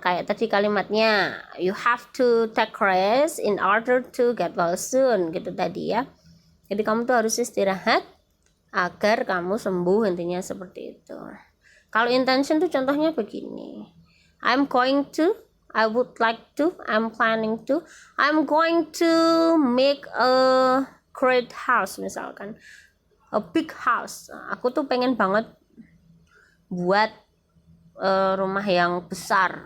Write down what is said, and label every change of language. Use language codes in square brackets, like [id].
[id] Kayak tadi kalimatnya, [en] you have to take rest in order to get well soon, [id] gitu tadi ya. Jadi kamu tuh harus istirahat agar kamu sembuh, intinya seperti itu. Kalau intention tuh contohnya begini. [en] I'm going to, I would like to, I'm planning to, I'm going to make a great house [id] misalkan. [en] A big house. [id] Aku tuh pengen banget buat rumah yang besar.